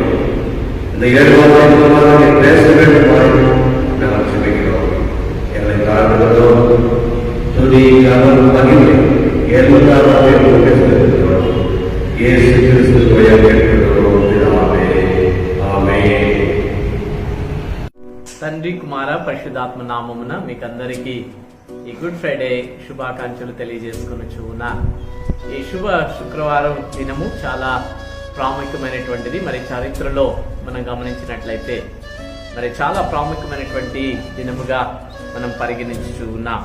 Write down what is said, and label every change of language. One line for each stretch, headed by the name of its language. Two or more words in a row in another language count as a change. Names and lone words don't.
Tamil: இந்த 7 வார்த்தை மூலமாக நீர் பேச வேண்டுமாய் நாங்கள் ஜெபிக்கிறோம். எங்களை தாழ்த்துகிறோம். துதி கனம் மகிமை ஏற்பட்டாலே பேசுகிறோம். இயேசு கிறிஸ்து வழியாக கேட்கிறோம். ஆமென்.
Telugu: తండ్రి కుమార పరిశుద్ధాత్మ నామమున మీకు అందరికీ ఈ గుడ్ ఫ్రైడే శుభాకాంక్షలు తెలియజేసుకొనుచు ఉన్నా. ఈ శుభ శుక్రవారం దినము చాలా ప్రాముఖ్యమైనటువంటిది. మరి చరిత్రలో మనం గమనించినట్లయితే మరి చాలా ప్రాముఖ్యమైనటువంటి దినముగా మనం పరిగణించుచు ఉన్నాం.